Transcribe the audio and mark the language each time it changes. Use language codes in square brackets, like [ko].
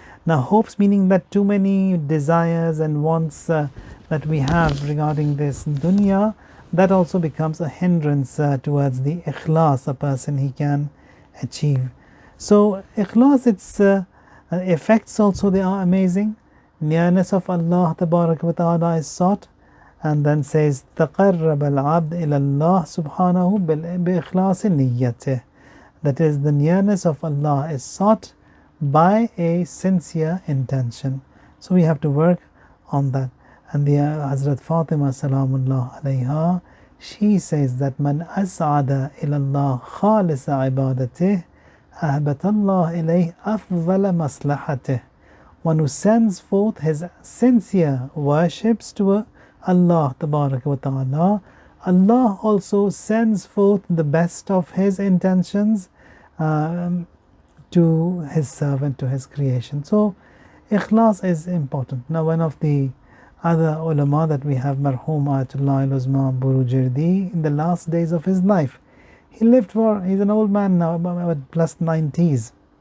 [en] Now, hopes meaning that too many desires and wants that we have regarding this dunya, that also becomes a hindrance towards the ikhlas a person he can achieve. So ikhlas, its effects also, they are amazing. Nearness of Allah tabarak wa ta'ala is sought. And then says [ar] تقرب العبد إلى الله سبحانه بإخلاص نيته. [en] That is, the nearness of Allah is sought by a sincere intention. So we have to work on that. And the Hazrat Fatima salamullah alayha, she says that [ar] من أسعد إلى الله خالص عبادته أهبت الله إليه أفضل مصلحته. [en] One who sends forth his sincere worships to Allah tabaraka wa ta'ala, Allah also sends forth the best of His intentions to His servant, to His creation. So Ikhlas is important. Now, one of the other ulama that we have, Marhum Ayatollah al-Uzma Burujirdi, in the last days of his life, he's an old man now, about plus 90s.